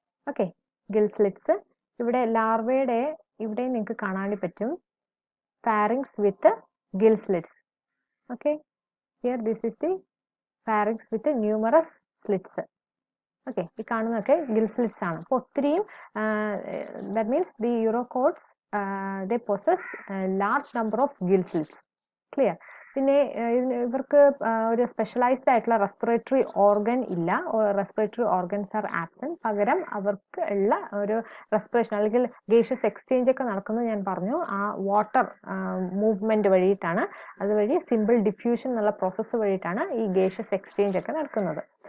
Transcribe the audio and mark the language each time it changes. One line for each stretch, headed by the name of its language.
Malayalam: Okay, Gill slits. ഇവിടെ ലാർവയുടെ ഇവിടെ നിങ്ങൾക്ക് കാണാൻ പറ്റും
English: Pharynx with gill slits. Okay, here this is the pharynx with numerous slits.
Malayalam: Okay, ഈ കാണുന്നതൊക്കെ ഗിൽ സ്ലിറ്റ്സ് ആണ്. അപ്പോൾ ഒത്തിരിയും
English: That means the urochords they possess a large number of gill slits. Clear?
Malayalam: പിന്നെ ഇവർക്ക് ഒരു സ്പെഷ്യലൈസ്ഡ് ആയിട്ടുള്ള റെസ്പിറേറ്ററി ഓർഗൻ ഇല്ല,
English: Respiratory organs are absent.
Malayalam: പകരം അവർക്ക് ഉള്ള ഒരു റെസ്പിറേഷൻ അല്ലെങ്കിൽ ഗേഷ്യസ് എക്സ്ചേഞ്ച് ഒക്കെ നടക്കുന്നത് ഞാൻ പറഞ്ഞു ആ വാട്ടർ മൂവ്മെന്റ് വഴിയിട്ടാണ്. അതുവഴി സിമ്പിൾ ഡിഫ്യൂഷൻ എന്നുള്ള പ്രോസസ്സ് വഴിയിട്ടാണ് ഈ ഗേഷ്യസ് എക്സ്ചേഞ്ച് ഒക്കെ നടക്കുന്നത്.